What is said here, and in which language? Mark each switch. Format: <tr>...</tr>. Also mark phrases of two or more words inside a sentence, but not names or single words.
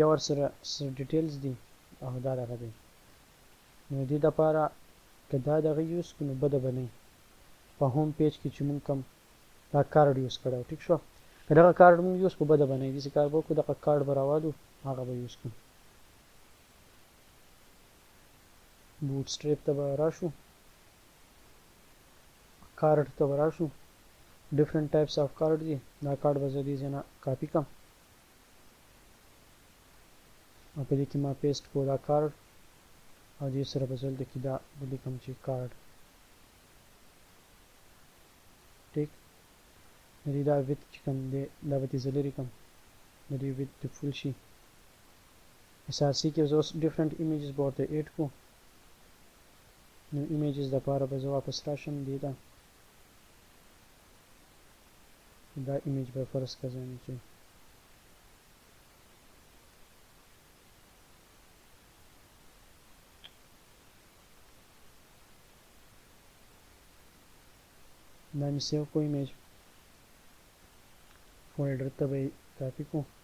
<ps>ورسره څه ډیټیلز دي او دا دغه دی نو دې دپاره که دا دغه یوز کړو نو بده به نه وي په هوم پیج کې چې مونږ کوم دا کارډ یوز کړی ټیک شو که دغه کارډ مونږ یوز کړو بده به نه وي داسې کار به وکړو دغه کارډ به راوالو هغه به یوز کړو بوټسټریپ ته به راشو کارډ ته به راشو</ps> <en>different types of card</en> <ps>دي دا کارډ به زه دې ځای نه کاپي کړم او په دې کې ما پیسټ کړو دا کارډ او دې سره به زه دلته کې دا ولیکم چې کارډ ټیک د دې دا ویت چې کوم دی دا به دې زه لرې کړم د دې ویت دې فول شي SRC کې زه اوس</ps> <en>different images</en> <ps>به ورته ایډ کړو نو images دپاره به زه واپس راشم دې ته دا ایمیج به</ps> <fa>فرض کردم که</fa> <ps>دا می سیو کو ایمیج فولډر ته به کاپی کو</ps>